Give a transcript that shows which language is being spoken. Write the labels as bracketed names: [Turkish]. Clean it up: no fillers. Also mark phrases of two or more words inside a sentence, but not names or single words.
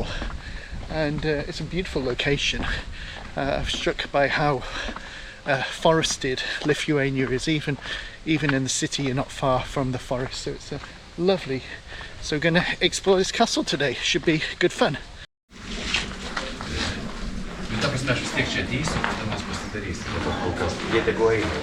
[English] And it's a beautiful location. I'm struck by how forested Lithuania is. Even in the city you're not far from the forest, so it's lovely. So we're going to explore this castle today. Should be good fun. [Lithuanian] Ta prasme, aš vis tiek čia ateisiu, tada mes pasidarysim. Dabar kol kas jie tegu eina.